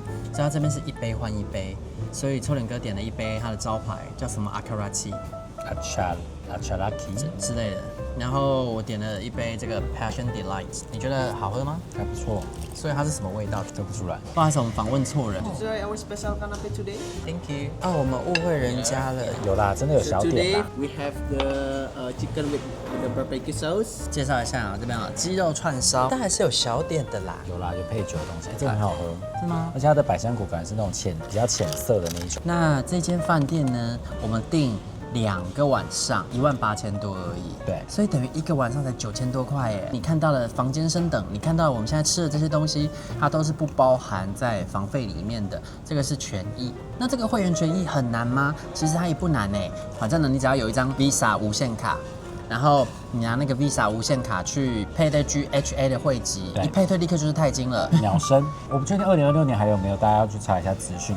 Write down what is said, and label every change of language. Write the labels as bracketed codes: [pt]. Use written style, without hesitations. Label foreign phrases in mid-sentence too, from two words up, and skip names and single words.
[zh] 所以它這邊是一杯換一杯，所以臭臉哥點了一杯它的招牌叫什麼 Acharaki 之類的，然後我點了一杯這個 Passion Delight， 你覺得好喝嗎？還不錯，所以它是什麼味道？說不出來。不好意思，我們訪問錯人。 [en] Enjoy our special canapé today. Thank you。 [zh] 哦，我們誤會人家了。有啦，真的有小點啦。 [en] We have the chicken with the barbecue sauce. [zh] 介紹一下啊，這邊啊雞肉串燒，但還是有小點的啦。有啦，有配酒的東西，這個很好喝。是嗎？而且它的百香果反而是那種比較淺色的那一種。那這間飯店呢，我們訂2個晚上18000多而已，對，所以等於1個晚上才9000多塊耶。你看到了房間升等，你看到了我們現在吃的這些東西，它都是不包含在房費裡面的，這個是權益。那這個會員權益很難嗎？其實它也不難哎，反正呢，你只要有一張 Visa 無限卡。然後你拿那個 Visa 無限卡去配對 GHA 的會籍，一配對立刻就是鈦金了。秒升，我不確定2026年還有沒有，大家要去查一下資訊。